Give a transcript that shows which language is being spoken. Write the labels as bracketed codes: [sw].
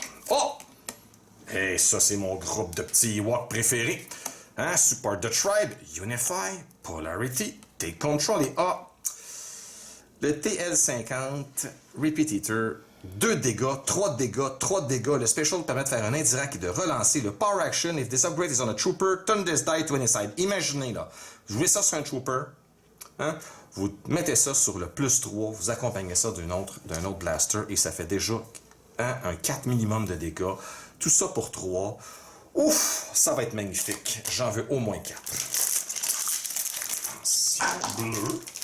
[fr] Oh! Et ça, c'est mon groupe de petits Ewoks préférés. Hein? Support the Tribe, Unify, Polarity, Take Control et le TL50 Repeat Eater. 2 dégâts, 3 dégâts, 3 dégâts. Le special permet de faire un indirect et de relancer le Power Action. [en] If this upgrade is on a trooper, turn this die to any side. [fr] Imaginez, là, vous jouez ça sur un trooper, hein? Vous mettez ça sur le plus 3, vous accompagnez ça d'un autre blaster et ça fait déjà un 4 minimum de dégâts. Tout ça pour 3. Ouf, ça va être magnifique. J'en veux au moins 4. Attention, bleu.